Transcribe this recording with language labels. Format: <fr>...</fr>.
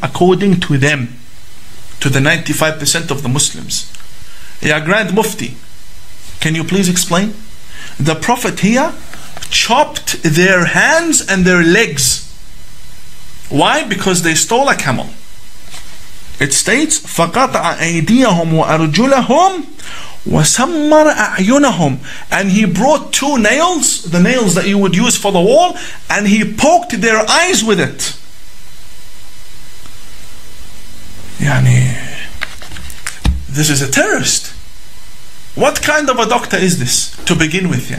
<en>According to them, to the 95% of the Muslims. Ya Grand Mufti, can you please explain? The Prophet here chopped their hands and their legs. Why? Because they stole a camel. It states</en> <ar>فَقَطَعَ أَيْدِيَهُمْ وَأَرْجُلَهُمْ وَسَمَّرَ أَعْيُنَهُم.</ar> <en>And he brought two nails, the nails that you would use for the wall, and he poked their eyes with it. This is a terrorist. What kind of a doctor is this to begin with?</en>